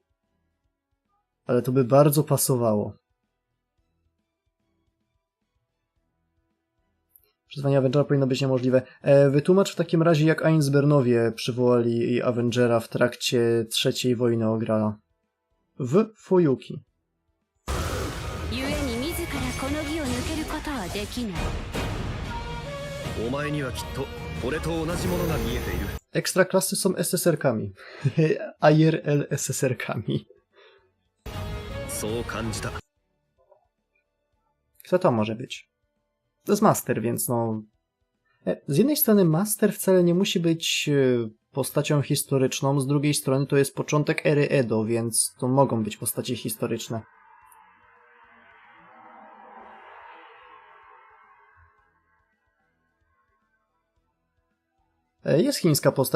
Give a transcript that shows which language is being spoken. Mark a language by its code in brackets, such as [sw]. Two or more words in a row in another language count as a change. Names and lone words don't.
[pl] Ale to by bardzo pasowało. Przyzwanie Avengera powinno być niemożliwe. Wytłumacz w takim razie, jak Ainsbernowie przywołali Avengera w trakcie trzeciej wojny o Grala. W Fuyuki. [ja] 故に自らこの義を抜けることはできないお前にはきっと俺と同じものが見えている。 [pl] Ekstraklasy są SSR-kami. IRL SSR-kami. [ja] そう感じた。 [pl] Kto to może być? To jest Master, więc no... Z jednej strony Master wcale nie musi być postacią historyczną, z drugiej strony to jest początek ery Edo, więc to mogą być postacie historyczne. Jest chińska postać.